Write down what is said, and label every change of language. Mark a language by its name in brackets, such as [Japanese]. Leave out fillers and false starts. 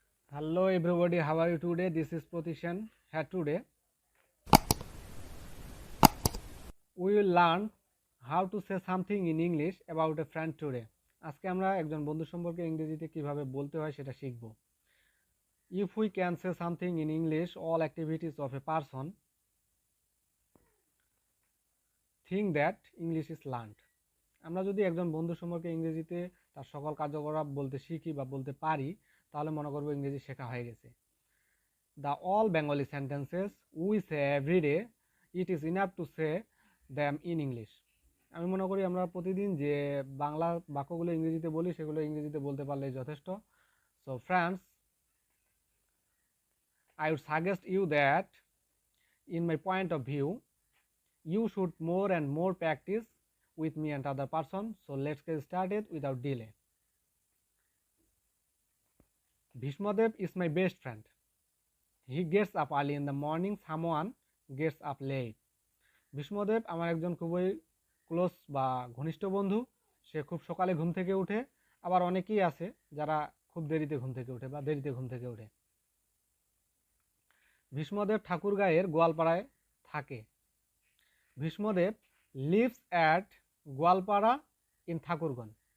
[English] Hello everybody, how are you today? This is Protishan here today. We will learn how to say something in English about a friend today. [Bangla] আজকে আমরা একজন বন্ধু সম্পর্কে ইংরেজিতে কিভাবে বলতে হয় সেটা শিখব. [English] If we can say something in English, all activities of a person think that English is learned. [Bangla] আমরা যদি একজন বন্ধু সম্পর্কে ইংরেজিতে তার সকল কার্যকলাপ বলতে শিখি বা বলতে পারি তাহলে মনে করব ইংরেজি শেখা হয়ে গেছে. [English] The all Bengali sentences we say every day, it is enough to say them in English. [Bangla] আমি মনে করি আমরা প্রতিদিন যে বাংলা বাক্যগুলো ইংরেজিতে বলি সেগুলো ইংরেজিতে বলতে পারলেই যথেষ্ট. [English] So friends, I would suggest you that in my point of view, you should more and more practice with me and other person. So let's get started without delay. Bhishmadev is my best friend. He gets up early in the morning, someone gets up late. [Bangla] Bhishmadev আমার একজন খুবই close বা ঘনিষ্ঠ বন্ধু. সে খুব সকালে ঘুম থেকে ওঠে, আবার অনেকেই আছে যারা খুব দেরিতে ঘুম থেকে ওঠে বা দেরিতে ঘুম থেকে ওঠে. ভীষ্মদেব ঠাকুরগাঁয়ের গোয়ালপাড়ায় থাকে. [English] Bhishmadev lives at Goalpara in Thakurganj.